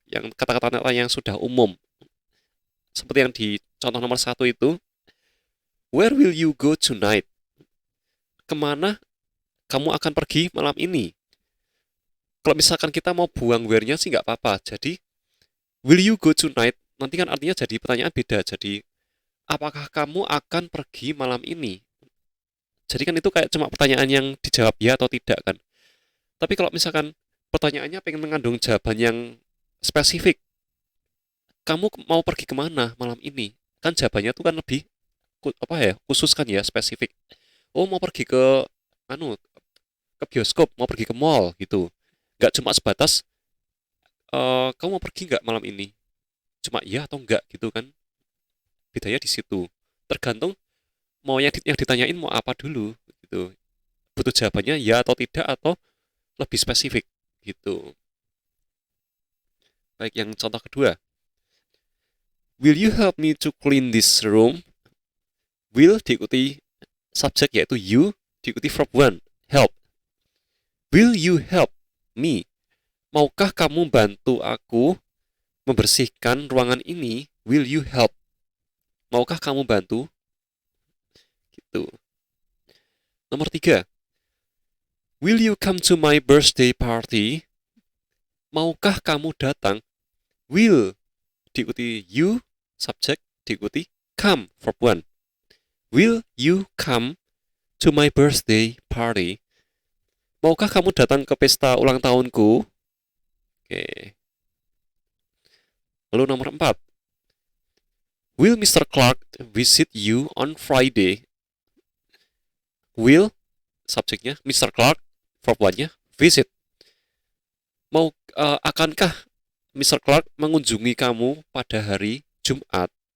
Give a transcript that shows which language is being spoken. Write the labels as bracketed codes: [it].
[id] Yang kata-kata tanya yang sudah umum. Seperti yang di contoh nomor 1 itu, [en] where will you go tonight? [id] Kemana kamu akan pergi malam ini? Kalau misalkan kita mau buang where-nya sih nggak apa-apa. [en] Jadi, will you go tonight? [id] Nanti kan artinya jadi pertanyaan beda. Jadi, apakah kamu akan pergi malam ini? Jadi kan itu kayak cuma pertanyaan yang dijawab ya atau tidak kan. Tapi kalau misalkan pertanyaannya pengen mengandung jawaban yang spesifik, kamu mau pergi kemana malam ini? Kan jawabannya tuh kan lebih apa ya, khusus kan ya, spesifik. Oh, mau pergi ke anu, ke bioskop, mau pergi ke mall gitu. Nggak cuma sebatas kamu mau pergi nggak malam ini? Cuma iya atau enggak gitu kan. Bedanya di situ. Tergantung mau yang ditanyain mau apa dulu gitu. Butuh jawabannya ya atau tidak atau lebih spesifik gitu. Baik, yang contoh kedua. [en] Will you help me to clean this room? [id] Will diikuti subjek yaitu you, diikuti verb one, help. [en] Will you help me? [id] Maukah kamu bantu aku membersihkan ruangan ini? [en] Will you help? [id] Maukah kamu bantu? Gitu. Nomor tiga. [en] Will you come to my birthday party? [id] Maukah kamu datang? Will diikuti you, subjek, diikuti come, verb one. [en] Will you come to my birthday party? [id] Maukah kamu datang ke pesta ulang tahunku? Oke. Lalu nomor 4. Will Mr. [en] Clark visit you on Friday? Will, subjeknya, Mr. [id] Clark, verb one-nya, visit. Akankah Mr. Clark mengunjungi kamu pada hari Jumat?